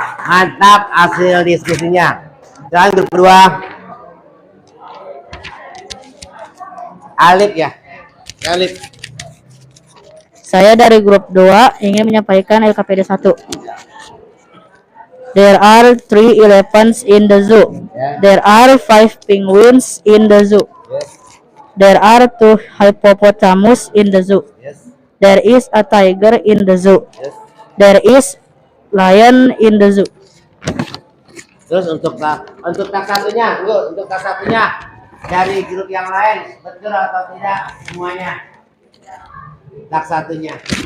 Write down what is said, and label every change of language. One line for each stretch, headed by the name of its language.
Indonesian: Mantap hasil diskusinya. Dan grup 2. Alif ya. Alif. Saya dari grup 2 ingin menyampaikan LKPD 1.
English: There are 3 elephants in the zoo. There are 5 penguins in the zoo. There are 2 hippopotamus in the zoo. There is a tiger in the zoo. There is lion in the zoo.
Indonesian: Terus untuk tak satunya, tunggu, untuk tak satunya dari grup yang lain, betul atau tidak semuanya? Tak satunya.